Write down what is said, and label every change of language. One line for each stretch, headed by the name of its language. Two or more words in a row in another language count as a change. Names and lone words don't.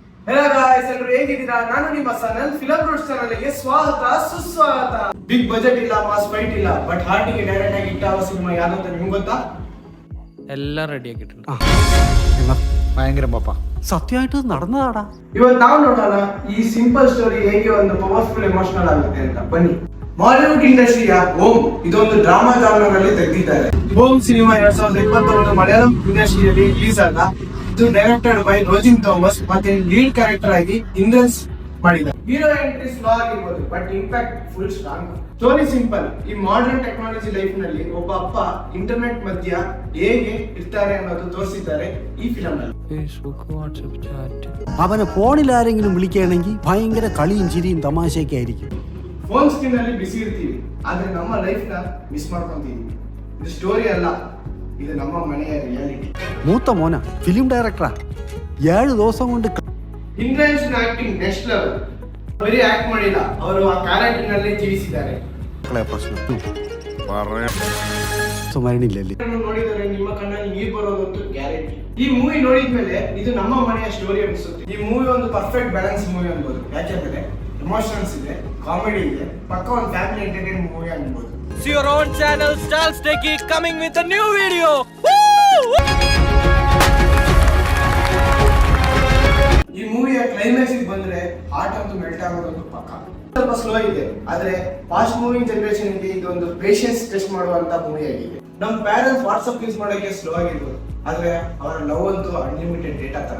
English: Hello guys,
Kannada: ಎಲ್ಲರೂ ಹೇಗಿದ್ದೀರಾ? ನಾನು ನಿಮ್ಮ ಸನಲ್ ಫಿಲಂ ರೂಟ್ಸ್ ಚಾನೆಲ್ಗೆ ಸ್ವಾಗತ ಸುಸ್ವಾಗತ.
English: big budget
Kannada: ಇಲ್ಲ,
English: mass fight
Kannada: ಇಲ್ಲ, ಬಟ್ ಹಾರ್ಟಿಗೆ ಡೈರೆಕ್ಟ್ ಆಗಿ ಇಟ್ಟ ಸಿನಿಮಾ ಯಾವುದು ಅಂತ ನಿಮ್ಗೆ ಗೊತ್ತಾ?
Malayalam: എല്ലാം റെഡി ആക്കിയിട്ടുണ്ട്. ഭയങ്കര പാപ്പ സത്യമായിട്ട് നടന്നതാടാ.
Kannada: ಇವತ್ತು ನಾವು ನೋಡೋಣ ಈ
English: simple story
Kannada: ಹೇಗೆ ಒಂದು
English: powerful emotional
Kannada: ಆಗುತ್ತೆ ಅಂತ. ಬನ್ನಿ. ಬಾಲಿವುಡ್ ಇಂಡಸ್ಟ್ರಿಯ ಓಂ ಇದೊಂದು
English: drama genre
Kannada: ಅಲ್ಲಿ ತೆಗೆದಿದ್ದಾರೆ. ಓಂ ಸಿನಿಮಾ 2021 ಮಲಯಾಳಂ ಇಂಡಸ್ಟ್ರಿಯಲ್ಲಿ ರಿಲೀಸ್ ಆದ. ಇದು
English: directed by
Kannada: ರೋಜಿನ್ ಥಾಮಸ್ ಮತ್ತೆ
English: lead character
Kannada: ಆಗಿ ಇಂದ್ರನ್ಸ್ ಮಾಡಿದ್ದಾರೆ.
English: hero entry slow
Kannada: ಆಗಿರ್ಬೋದು,
English: but impact full strong. story simple.
Kannada: ಈ
English: modern technology life
Kannada: ನಲ್ಲಿ ಒಬ್ಬ ಅಪ್ಪ ಇಂಟರ್ನೆಟ್ ಮಧ್ಯ ಹೇಗೆ ಇರ್ತಾರೆ ಅನ್ನೋದು ತೋರಿಸಿದ್ದಾರೆ ಈ ಫಿಲಂ ನಲ್ಲಿ.
Malayalam: ഫേസ്ബുക്ക് വാട്സ്ആപ്പ് ചാറ്റ് അവനെ ഫോണിൽ ആരെങ്കിലും വിളിക്കുകയാണെങ്കിൽ ഭയങ്കര കളിയും ചിരിയും തമാശയൊക്കെ ആയിരിക്കും.
English: phone screen
Kannada: ಅಲ್ಲಿ ಬಿಸಿ ಇರ್ತೀವಿ, ಆದ್ರೆ ನಮ್ಮ ಲೈಫ್ ನ ಮಿಸ್ ಮಾಡ್ಕೊಂತೀವಿ. ಇದು ಸ್ಟೋರಿ ಅಲ್ಲ, ಇದು ನಮ್ಮ ಮನೆಯ ರಿಯಾಲಿಟಿ.
Malayalam: മൂത്ത മോന
English: film director.
Malayalam: 7 ദിവസം കൊണ്ട്
Kannada: ಇಂದ್ರನ್ಸ್
English: acting next level.
Kannada: ಬರೀ ಆಕ್ಟ್ ಮಾಡಿಲ್ಲ, ಅವರು ಆ ಕ್ಯಾರೆಕ್ಟರ್ ನಲ್ಲಿ ಜೀವಿಸಿದ್ದಾರೆ. ಮರಣಿಲ್ಲಲ್ಲಿ ನೋಡಿದರೆ ನಿಮ್ಮ ಕಣ್ಣಲ್ಲಿ ನೀರು ಬರೋದಂತೂ ಗ್ಯಾರಂಟಿ. ಈ ಮೂವಿ ನೋಡಿದ್ಮೇಲೆ ಇದು ನಮ್ಮ ಮನೆಯ ಸ್ಟೋರಿ ಅನಿಸುತ್ತೆ. ಈ ಮೂವಿ ಒಂದು
English: perfect balance movie
Kannada: ಅನ್ಬೋದು. ಯಾಕೆಂದ್ರೆ ಎಮೋಷನ್ಸ್ ಇದೆ, ಕಾಮಿಡಿ ಇದೆ, ಪಕ್ಕ ಒಂದು
English: family entertain movie
Kannada: ಅನ್ಬೋದು.
English: See your own channel Charles Techie coming with a new video.
Kannada: ಈ ಮೂವಿಯ ಕ್ಲೈಮ್ಯಾಕ್ಸ್ ಬಂದ್ರೆ ಹಾರ್ಟ್ ಅಂತೂ ಮೆಲ್ಟ್ ಆಗೋದಂತೂ ಪಕ್ಕ. ಸ್ವಲ್ಪ ಸ್ಲೋ ಇದೆ, ಆದ್ರೆ
English: fast moving generation
Kannada: ಗೆ ಇದೊಂದು
English: patience test
Kannada: ಮಾಡುವಂತ ಮೂವಿ ಆಗಿದೆ. ನಮ್ಮ
English: parents WhatsApp use
Kannada: ಮಾಡೋಕೆ ಸ್ಲೋ ಆಗಿರ್ಬೋದು, ಆದ್ರೆ ಅವರ ಲವ್ ಅಂತೂ
English: unlimited data
Kannada: ತರ.